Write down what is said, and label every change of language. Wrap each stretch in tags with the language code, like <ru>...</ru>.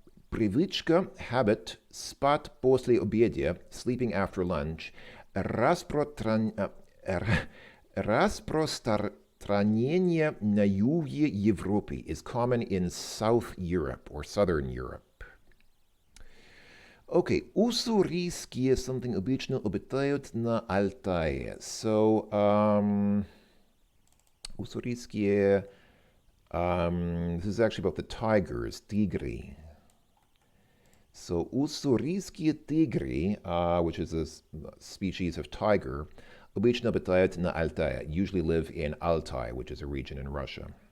<ru>Привычка,</ru> <en>habit,</en> <ru>спать после обеда,</ru> <en>sleeping after lunch,</en> <ru>распространение на юге Европы</ru> <en>is common in South Europe or Southern Europe.</en> <ru>Okay, уссурийские something обычно обитают на Алтае.</ru> <en>So, уссурийские, this is actually about the tigers, tigri. So,</en> <ru>уссурийские тигры,</ru> <en>which is a species of tiger,</en> <ru>обычно обитают на Алтае,</ru> <en>usually live in Altai, which is a region in Russia.</en>